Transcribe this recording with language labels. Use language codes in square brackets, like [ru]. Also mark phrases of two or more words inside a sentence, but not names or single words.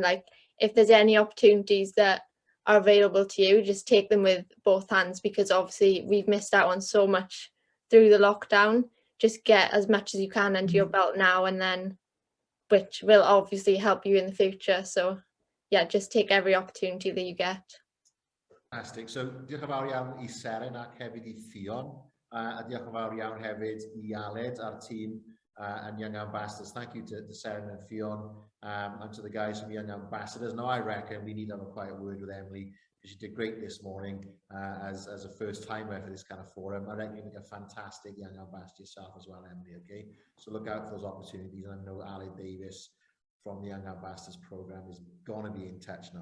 [en] If there's any opportunities that are available to you, just take them with both hands, because obviously we've missed out on so much through the lockdown. Just get as much as you can under your belt now, and then which will obviously help you in the future. So yeah, just take every opportunity that you get. Fantastic. [cy] So diolch yn fawr iawn I Seren ac hefyd I Fionn, a diolch yn fawr iawn hefyd I Aled a'r tîm and Young Ambassadors. [en] Thank you to Sarah and Fionn, and to the guys from Young Ambassadors. Now, I reckon we need to have a quiet word with Emily, because she did great this morning as a first timer for this kind of forum. I reckon you make a fantastic Young Ambassador yourself as well, Emily, okay? So look out for those opportunities. And I know Ali Davis from the Young Ambassadors program is going to be in touch now.